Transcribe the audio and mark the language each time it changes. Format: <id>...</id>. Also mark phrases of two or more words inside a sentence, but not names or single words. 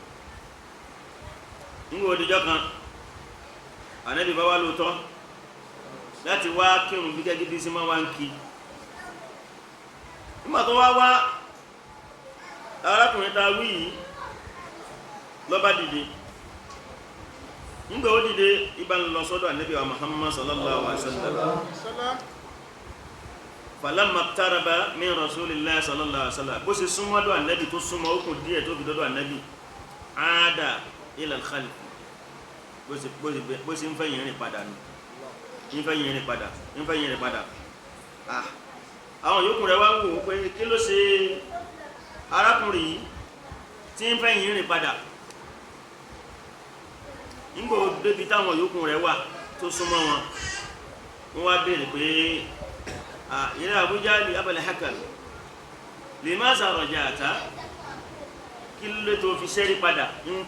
<yo>nígbà òdìjọ́ kan Ànábì bá wá lóòótọ́ láti wá kírun bí gẹ́gẹ́ bí sí máa wá ń kí nígbà tó wá arákùnrin ta wí yìí ló bá dìde nígbà ó dìde ibà ń lọ sọ́dọ̀ Ànábì wa Muhammad</yo> <ar>صلى الله عليه وسلم فلما اقترب من رسول الله صلى الله عليه وسلم</ar> <yo>bó ṣe súnmọ́dọ̀ Ànábì tó súnmọ́ okùn díẹ̀ tó fi dọ́dọ̀ Ànábì àádà</yo> <ar>إلى الخلف</ar> <yo>bó ṣe ń fẹ́ yìnrìn padà ní ìfẹ́ yìnrìn padà àwọn yòókù rẹ̀ wá ń wò pé kí ló ṣe arákùnrin yìí tí ń fẹ́ yìnrìn padà nígbò débi táwọn yòókù rẹ̀ wà tó súnmọ́ wọn wọ́n wá béèrè pé ìrẹ́ Abu Jahl Abul Hakam</yo> <ar>لماذا رجعت</ar> <yo>kí ló tó fi ṣẹ́rí padà ní</yo>